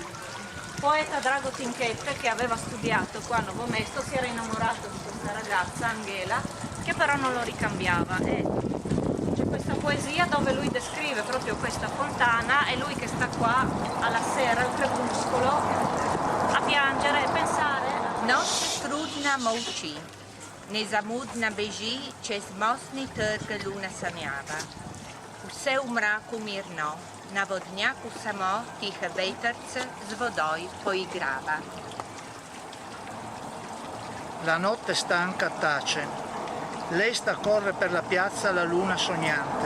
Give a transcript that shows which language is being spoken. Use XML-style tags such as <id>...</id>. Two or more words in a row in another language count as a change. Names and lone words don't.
<it>Poeta Drago Tinchette, che aveva studiato qua a Novo Mesto, si era innamorato di questa ragazza, Angela, che però non lo ricambiava. E c'è questa poesia dove lui descrive proprio questa fontana e lui che sta qua alla sera, al crepuscolo, a piangere e pensare.</it> <sl>Noć trudna molči, nezamudna beži, čez mostni trg luna samjava. Vse v mraku mirno, na vodnjaku samo tihe vetrce z vodoj poigrava.</sl> <it>La notte stanca tace, l'esta corre per la piazza la luna sognante.</it>